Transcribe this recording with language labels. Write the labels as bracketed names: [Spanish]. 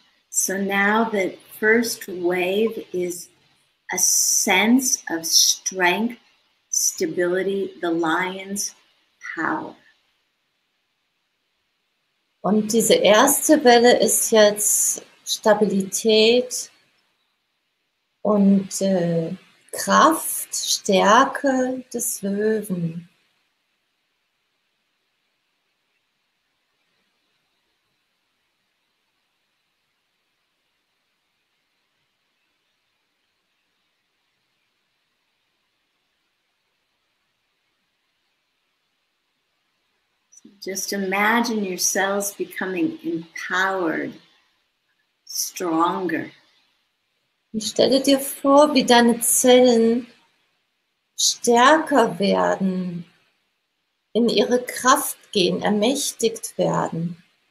[English] So now the first wave is a sense of strength, stability, the lion's power. [German] Und diese erste Welle ist jetzt Stabilität und Kraft, Stärke des Löwen. [English] Just imagine your cells becoming empowered, stronger. [German] Und stelle dir vor, wie deine Zellen stärker werden, in ihre Kraft gehen, ermächtigt werden.